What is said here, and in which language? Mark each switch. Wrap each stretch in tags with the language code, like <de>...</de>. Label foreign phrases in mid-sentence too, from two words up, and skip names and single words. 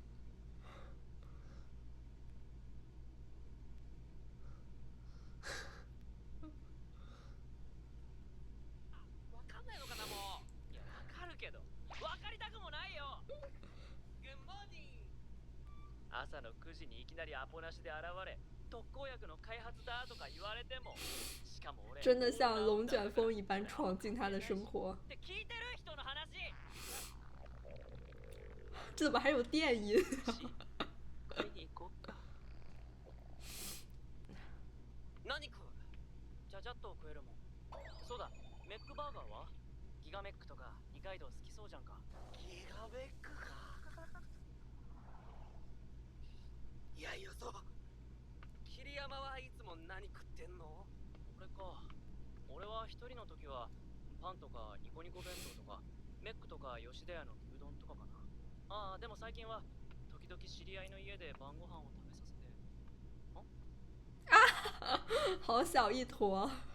<ja>わかんないのかな、もう。いや、わかるけど。わかりたくもないよ。</ja> <en>Good morning.</en> <ja>朝の9時にいきなりアポなしで現れ、特効薬の開発だとか言われても、しかも俺</ja> <zh>真的像龙卷风一般闯进他的生活。</zh> <ja>って聞いてる人の話。</ja> <zh>这怎么还有电音？</zh> <ja>買いに行こうか。何食う？ちゃちゃっとーガーはギガメックとか二階堂好きそうじゃんか。ギガベックか。いやよそう。桐山はいつも何食ってんの？俺か。俺は一人の時はパンとかニコニコ弁当とかメックとか吉田屋の牛丼とかかな。ああ、でも最近は時々知り合いの家で晩ご飯を食べさせて。</ja> <zh>好小一坨。</zh>